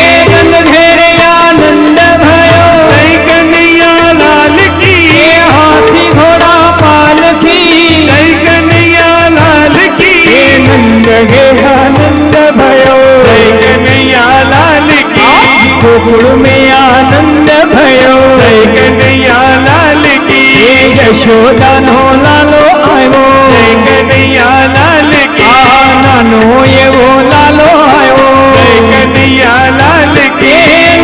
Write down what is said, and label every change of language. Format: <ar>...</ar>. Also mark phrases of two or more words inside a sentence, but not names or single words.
<gu>નંદ ઘેરે આનંદ ભયો</gu> <hi>जय कन्हैया लाल की.</hi> <gu>હાથી ઘોડા પાલખી</gu> <hi>जय कन्हैया लाल की.</hi> <gu>નંદ ઘેરા આનંદ ભયો</gu> <hi>जय कन्हैया लाल की. ગોકુળ में आनंद भयो जय कन्हैया लाल की.</hi> <gu>યશોદા નો લાલો આયો</gu> <hi>जय कन्हैया लाल की.</hi> <gu>નાનો એવો લાલો આયો</gu> <hi>जय कन्हैया लाल की.</hi>